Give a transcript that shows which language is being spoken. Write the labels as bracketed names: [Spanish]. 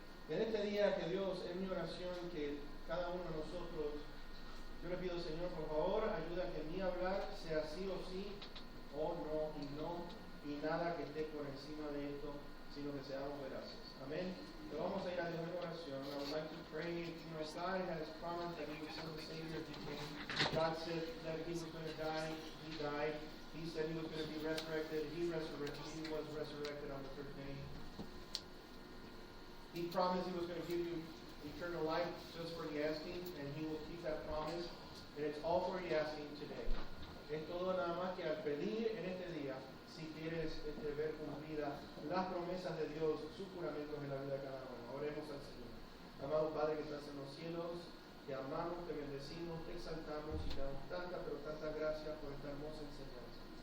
[Spanish] En este día que Dios, es mi oración que cada uno de nosotros, yo le pido, Señor, por favor, ayuda a que mi hablar sea sí o sí, o no y no, y nada que esté por encima de esto, sino que seamos veraces. Amén. Pero vamos a ir a Dios en oración. [English] I would like to pray, God has promised that He would send the Savior to came. God said that He was going to die. He died. He said He was going to be resurrected. He resurrected. He was resurrected on the third day. He promised He was going to give you eternal life just for the asking, and He will keep that promise. And it's all for the asking today. [Spanish] Es todo nada más que al pedir en este día, si quieres ver cumplida las promesas de Dios, sus juramentos en la vida de cada uno. Oremos al Señor. Amado Padre que estás en los cielos, te amamos, te bendecimos, te exaltamos y te damos tanta, pero tanta gracias por esta hermosa enseñanza.